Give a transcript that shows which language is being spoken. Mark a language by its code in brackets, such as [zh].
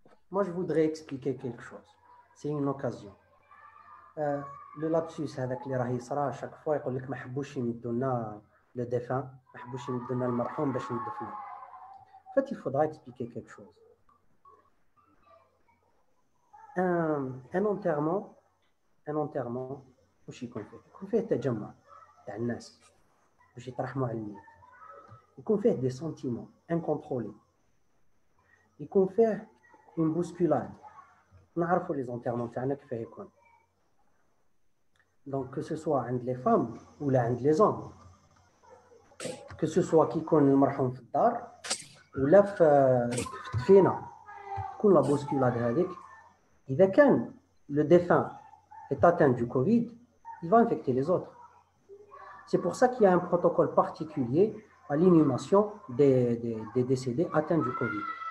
[fr] Moi, je voudrais expliquer quelque chose. C'est une occasion. Le lapsus avec les rahisra, à chaque fois, il dit que je ne veux pas le défunt, je ne veux pas le marhoum, je ne veux pas. En fait, il faudra expliquer quelque chose. Un enterrement, [ar] وش يكون فيه؟ يكون فيه تجمع تاع الناس باش يترحموا على الميت. يكون فيه [fr] des sentiments incontrôlés. [ar] يكون فيه [fr] une bousculade. [ar] نعرفوا [fr] les enterrements [ar] تاعنا كيفاه يكون. [fr] Donc que ce soit عند les femmes ou là عند les hommes. Que ce soit [ar] كي يكون المرحوم في الدار ولا في الدفينة. تكون لا bousculade هذيك. إذا كان [fr] le défunt est atteint du Covid, il va infecter les autres. C'est pour ça qu'il y a un protocole particulier à l'inhumation des décédés atteints du Covid.